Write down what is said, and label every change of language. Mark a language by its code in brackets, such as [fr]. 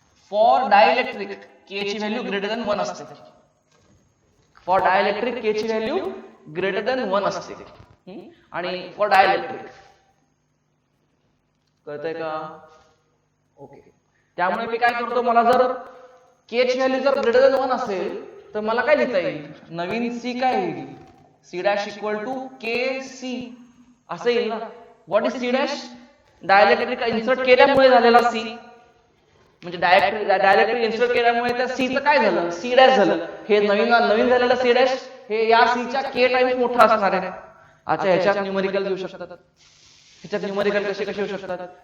[mr] For dielectric के ची value greater than 1 असते. For dielectric के ची व्हॅल्यू ग्रेटर दॅन 1 असते. आणि फॉर डायइलेक्ट्रिक कळतंय का? ओके, त्यामुळे मी काय करतो, मला जर के ची व्हॅल्यू जर ग्रेटर दॅन 1 असेल तर मला काय लिहिता येईल? नवीन सी काय येईल? C dash equal to K C असं येईल ना. [en] What is C dash? [mr] Dielectric insert केल्यामुळे झालेला सी, म्हणजे डायइलेक्ट्रिक इन्सर्ट केल्यामुळे त्या सी चं काय झालं? सी डॅश झालं. हे नवीन झालेलं सी डॅश हे या सी च्या के टाइम्स मोठा असणार आहे. अच्छा, ह्याच्यात न्यूमेरिकल घेऊ शकतात. ह्याच्यात न्यूमेरिकल कसे होऊ शकतात?